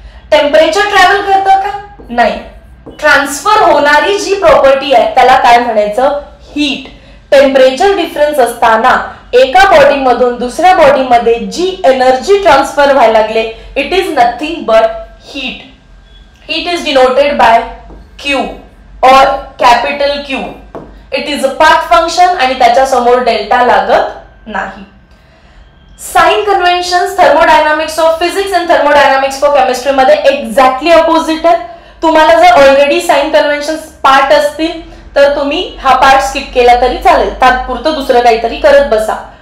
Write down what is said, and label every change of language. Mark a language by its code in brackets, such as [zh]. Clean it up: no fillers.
[mr] Temperature travel करतं का नाही, ट्रान्सफर होणारी जी प्रॉपर्टी आहे त्याला काय म्हणायचं हीट. टेम्परेचर डिफरन्स असताना एका बॉडी मधून दुसऱ्या बॉडी मध्ये जी एनर्जी ट्रान्सफर व्हायला लागले it is nothing but heat. [en] Heat is denoted by Q or capital Q. [mr] It is a path function आणि त्याच्या समोर डेल्टा लागत नाही. Sign conventions thermodynamics of physics and thermodynamics for chemistry मध्ये एक्झॅक्टली अपोजिट आहे. तुम्हाला जर ऑलरेडी साइन कन्व्हेन्शन्स पार्ट असतील तर तुम्ही हा पार्ट स्किप केला तरी चालेल, तात्पुरतं दुसरं काहीतरी करत बसा.